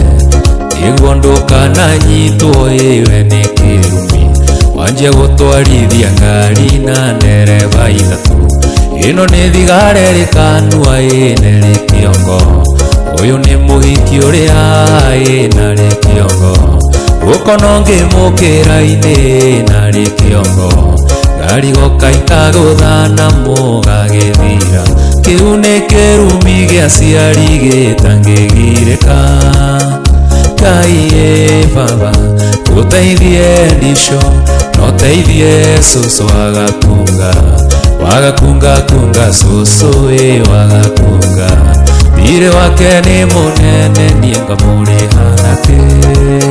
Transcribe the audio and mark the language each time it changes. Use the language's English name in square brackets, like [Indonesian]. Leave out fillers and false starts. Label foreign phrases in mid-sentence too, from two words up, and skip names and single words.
[Kikuyu] Niguo ndukananyitwo iwe ni kirumi Wanjie gutwarithia ngari na ndereba ithatu Ino ni thigara rikanua ine ri kiongo Uyu ni muhiki uria ina ri kiongo Ukono ngimukira ine na ri kiongo Ngari gokaika guthana mugagithira Kiu ni kirumi gia ciari gitangigirika Ngai Baba uteithie ndisho noteithie susu wagakunga kunga susu wagakunga Thire wake ni munene nie ngamurihanake